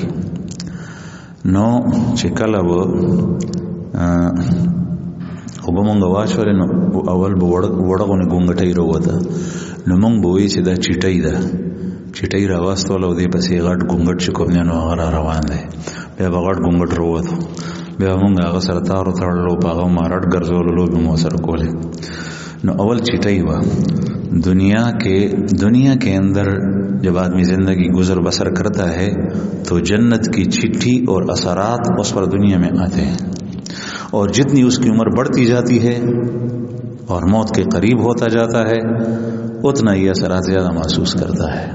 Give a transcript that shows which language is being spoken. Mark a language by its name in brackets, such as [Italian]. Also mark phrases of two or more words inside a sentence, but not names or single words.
[Pashto] نو چې کله به اوبه مونږ واچولې نو اول به وړه غونې ګونګټۍ راووته، نو مونږ به وایي چې دا چیټۍ ده، چټۍ راواستول او دې پسې غټ ګونګټ چې کوم دی نو هغه را روان دی، بیا به غټ ګونګټ راووتو، بیا مونږ هغه سره تارو تړلو په هغه ما رټ ګرځولو لوبې مو سره کولې. نو اول چټۍ وه. [Urdu] دنیا کے اندر جب آدمی زندگی گزر بسر کرتا ہے تو جنت کی چٹھی اور اثرات اس پر دنیا میں آتے ہیں، اور جتنی اس کی عمر بڑھتی جاتی ہے اور موت کے قریب ہوتا جاتا ہے اتنا یہ اثرات زیادہ محسوس کرتا ہے.